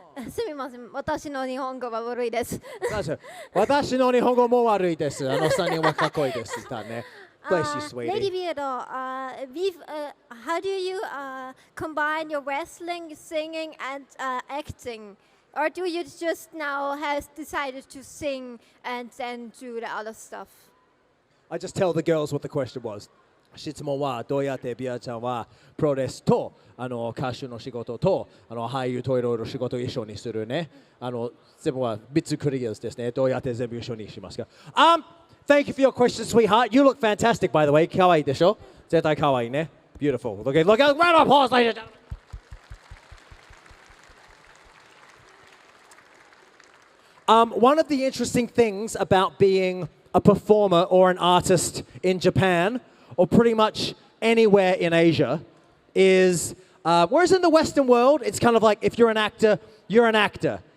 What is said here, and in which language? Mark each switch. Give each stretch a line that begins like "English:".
Japanese: すみません、私の日本語は悪いです。私の日本語も悪いです。あの3人はかっこいいです。だね。
English: Bless you, Lady sweetie. Beard, how do you combine your wrestling, singing, and acting? Or do you just now have decided to sing and then do the other stuff? I just tell the girls what the question was.
Japanese: 質問はどうやってビアちゃんはプロレスと歌手の仕事と俳優といろいろ仕事を一緒にするね。全部は3つクリアですね。どうやって全部一緒にしますか?
English: Thank you for your question, sweetheart. You look fantastic, by the way.
Japanese: かわいいでしょ?絶対かわいいね.
English: Beautiful. Look at round of applause, ladies and gentlemen. One of the interesting things about being a performer or an artist in Japan, or pretty much anywhere in Asia, is whereas in the Western world, it's kind of like if you're an actor, you're an actor.